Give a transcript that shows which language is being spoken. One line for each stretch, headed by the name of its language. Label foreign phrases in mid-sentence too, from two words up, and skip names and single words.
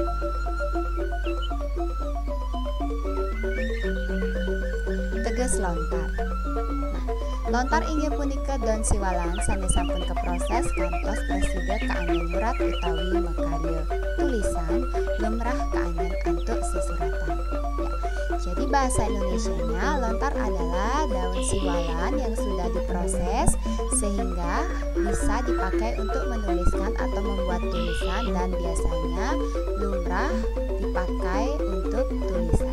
Indonesian: Tegas lontar.
Balinese: Lontar inggih punika don siwalan sane sampun keproses kantos presida kaanggen murat utawi makarya tulisan lumrah kaanggen antuk sesuratan.
Indonesian: Jadi bahasa Indonesianya lontar adalah daun siwalan yang sudah diproses sehingga bisa dipakai untuk menuliskan atau membuat tulisan dan biasanya lumrah dipakai untuk tulisan.